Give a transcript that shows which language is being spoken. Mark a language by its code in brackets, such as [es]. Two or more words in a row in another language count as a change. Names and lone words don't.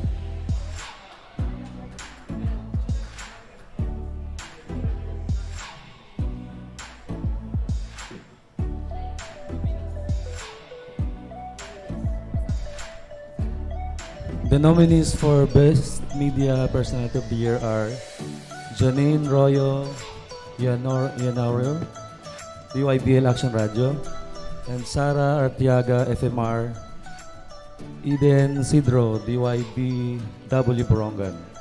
[en] The nominees for Best Media Personality of the Year are Janine Royo Yanario, DYBL Action Radio, and Sara Artiaga, FMR, Eden Sidro, DYBW Borongan.